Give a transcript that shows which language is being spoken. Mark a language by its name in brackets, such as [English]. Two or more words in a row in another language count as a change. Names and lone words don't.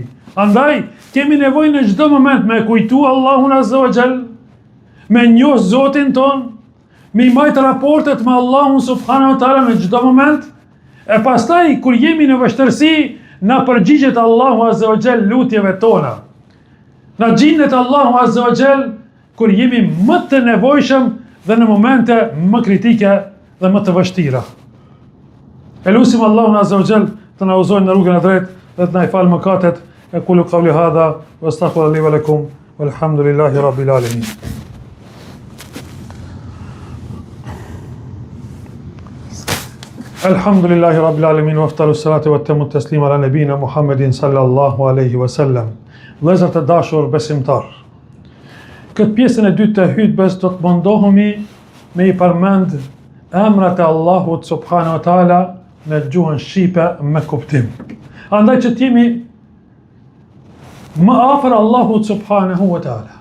[Albanian] Andaj kemi nevojë në çdo moment me kujtu Allahun [Arabic] عز وجل, [Albanian] me njoh Zotin ton, me majt raportet me Allahun [Arabic] سبحانه وتعالى [Albanian] në çdo moment, e pastaj kur jemi në vështirësi, na përgjigjet Allahu [Arabic] عز وجل [Albanian] lutjeve tona. Na gjindet Allahu [Arabic] عز وجل [Albanian] kur jemi më të nevojshëm dhe në momente më kritike dhe më të vështira. E lutim Allahun [Arabic] عز وجل [Albanian] të na udhëzojë në rrugën e drejtë dhe të na i falë mëkatet, [Arabic] أقول قولي هذا وأستغفر لي ولكم والحمد لله رب العالمين. الحمد لله رب العالمين وأفضل الصلاة وأتم التسليم على نبينا محمد صلى الله عليه وسلم. [Albanian] Vëllezër të dashur besimtar, këtë pjesën e dytë të hutbes do të mundohemi me I përmend emrat e Allahut [Arabic] سبحانه وتعالى [Albanian] në gjuhën shqipe me kuptim. Andaj që t'jemi më afër Allahut [Arabic] سبحانه وتعالى.